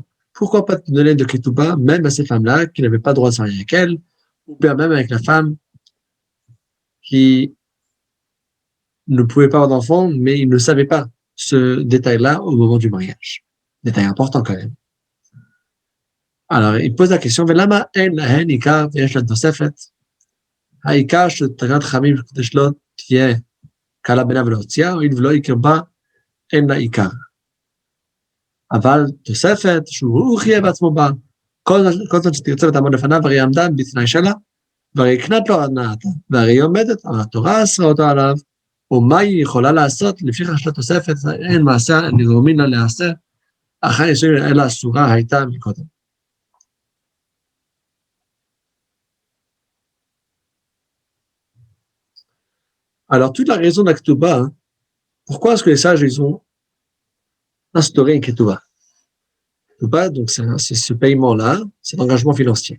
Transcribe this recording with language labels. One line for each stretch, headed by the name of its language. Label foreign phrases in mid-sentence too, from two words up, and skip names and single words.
French: Pourquoi pas te donner de ketouba, même à ces femmes-là qui n'avaient pas le droit de se marier avec elles, ou bien même avec la femme qui ne pouvait pas avoir d'enfant, mais il ne savait pas ce détail-là au moment du mariage. Détail important quand même. Alors, il pose la question,
Hebrew: ולמה אין להן עיקר ויש להן תוספת? העיקר שתקנת חכמים כדי שלא תהיה קלה בינה ולהוציאה, הואיל ולא יכיר בה, אין לה עיקר. אבל תוספת, שהוא חייב בעצמו בה, כל זמן שתרצה ותעמוד לפניו, הרי עמדה בתנאי שלה, והרי הקנת לו הנאתה, והרי היא עומדת, אבל התורה אסרה אותה עליו, ומה היא יכולה לעשות? לפיכך של התוספת, אין מעשה נגרומין לה להיאסר, אחר נישואין אלא אסורה הייתה מקודם.
French: Alors, toute la raison de la ketouba, hein, pourquoi est-ce que les sages, ils ont instauré une ketouba? Ketouba, donc c'est ce paiement-là, c'est l'engagement financier.